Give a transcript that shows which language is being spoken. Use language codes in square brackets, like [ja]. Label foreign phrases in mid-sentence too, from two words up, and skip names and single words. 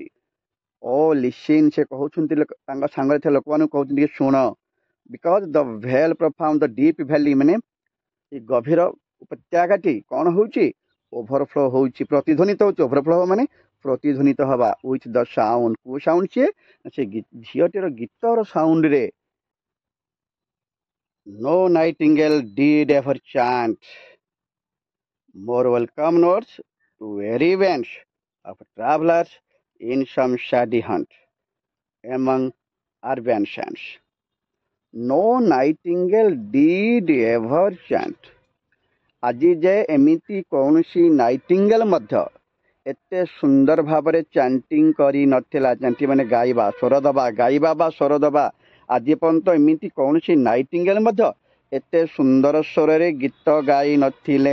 [en] O listen, [or] ସେ କହୁଛନ୍ତି ତାଙ୍କ ସାଙ୍ଗରେ ଥିବା ଲୋକମାନଙ୍କୁ କହୁଛନ୍ତି ଟିକେ ଶୁଣ। [en] Because the vale profound, the deep valley [or] ମାନେ ଏ ଗଭୀର ଉପତ୍ୟକାଟି କଣ ହଉଛି? ଓଭରଫ୍ଲୋ ହଉଛି, ପ୍ରତିଧ୍ୱନିତ ହଉଛି। ଓଭରଫ୍ଲୋ ମାନେ ପ୍ରତିଧ୍ୱନିତ ହବା, [en] with the sound, [or] କୋଉ ସାଉଣ୍ଡ? ସେ ଝିଅଟିର ଗୀତର ସାଉଣ୍ଡରେ। [en] No nightingale did ever chant more welcome notes to weary bands of travelers in some shady hunt among urban sands. No nightingale did ever chant. [or] ଆଜି ଯାଏ ଏମିତି କୌଣସି ନାଇଟିଙ୍ଗେଲ ମଧ୍ୟ ଏତେ ସୁନ୍ଦର ଭାବରେ ଚାଣ୍ଟିଂ କରି ନଥିଲା। ଚାଣ୍ଟି ମାନେ ଗାଇବା, ସ୍ୱର ଦେବା, ଗାଇବା ବା ସ୍ୱର ଦେବା। ଆଜି ପର୍ଯ୍ୟନ୍ତ ଏମିତି କୌଣସି ନାଇଟିଙ୍ଗେଲ ମଧ୍ୟ ଏତେ ସୁନ୍ଦର ସ୍ୱରରେ ଗୀତ ଗାଇ ନଥିଲେ।